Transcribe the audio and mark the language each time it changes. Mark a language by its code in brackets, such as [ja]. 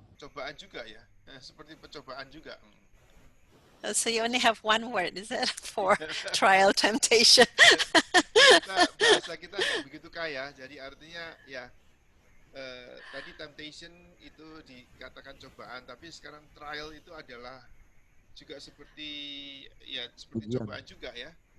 [id] Cobaan juga ya, seperti percobaan juga. [en] So you only have one word, is it, for trial temptation? [id] Bahasa kita nggak begitu kaya, jadi artinya ya tadi temptation itu dikatakan cobaan, tapi sekarang trial itu adalah juga seperti cobaan juga ya.